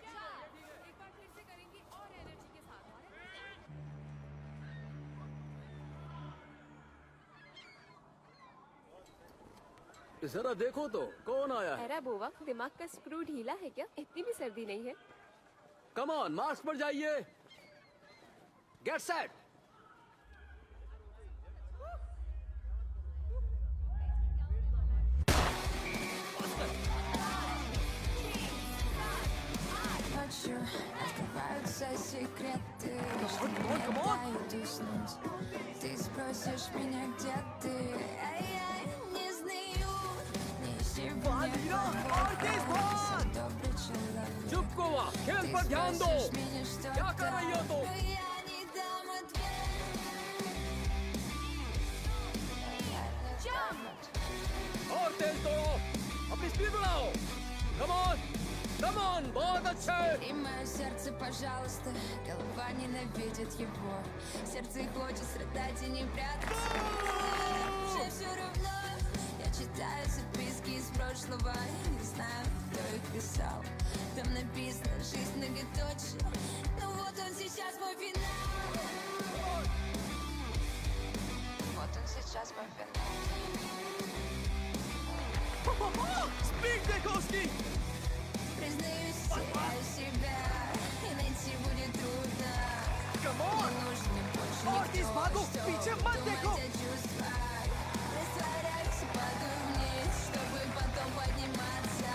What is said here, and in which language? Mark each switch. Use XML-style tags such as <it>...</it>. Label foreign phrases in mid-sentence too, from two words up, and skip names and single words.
<hi>जरा देखो तो कौन आया है। अरे बोवा, दिमाग का स्क्रू ढीला है क्या? इतनी भी सर्दी नहीं है।</hi> <en>come on,</en> <hi>मार्क्स पर जाइए।</hi> <en>get set.</en> <ru>Открываются секреты, что не дают уснуть. Ты спросишь меня, где ты, а я не знаю. Не сегодня добрый человек.</ru> <hi>चुप गोवा, खेल पर ध्यान दो। क्या कर रही हो तुम?</hi> <ru>но я не дам ответ. Я не дам ответ.</ru> <hi>और तेज दौड़ो, अपनी स्पीड बढ़ाओ।</hi> <en>come on, come on,</en> <hi>बहुत अच्छे।</hi> <ru>И мое сердце, пожалуйста, голова ненавидит его. Сердце хочет страдать и не прятаться. Уже все равно, я читаю записки из прошлого. Не знаю, кто их писал. Там написано «Жизнь многоточие». Ну вот он сейчас мой финал. Вот он сейчас мой финал.</ru> <hi>स्पीड देखो उसकी।</hi> <ru>Признаюсь, теряю себя, и найти будет трудно. Не нужен мне больше никто, что думать о чувствах. Растворяюсь и падаю вниз, чтобы потом подниматься.</ru>